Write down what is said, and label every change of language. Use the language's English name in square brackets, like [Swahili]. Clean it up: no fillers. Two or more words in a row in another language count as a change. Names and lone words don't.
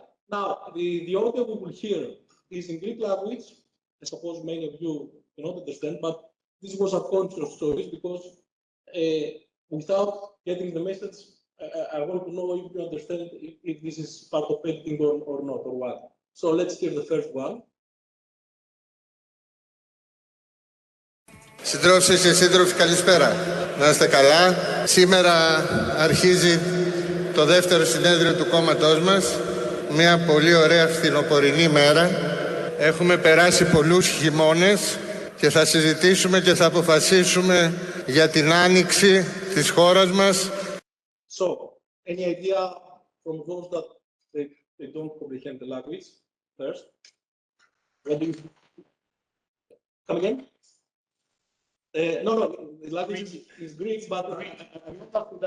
[English] Now, the audio we will hear is in Greek language. I suppose many of you cannot understand, but this was a conscious choice because without getting the message, I want to know if you understand if this is part of editing or not, or what. So let's hear the first one. [Greek] Συντρόφισσες και σύντροφοι, καλησπέρα. Να είστε καλά. Σήμερα αρχίζει το δεύτερο συνέδριο του κόμματός μας. Μια πολύ ωραία φθινοπορεινή μέρα. Έχουμε περάσει πολλούς χειμώνες και θα συζητήσουμε και θα αποφασίσουμε για την άνοιξη της χώρας μας. [English] So, any idea from those that they don't comprehend the language first? What do you... Come again? No, the language is Greek, but I'm not asking that.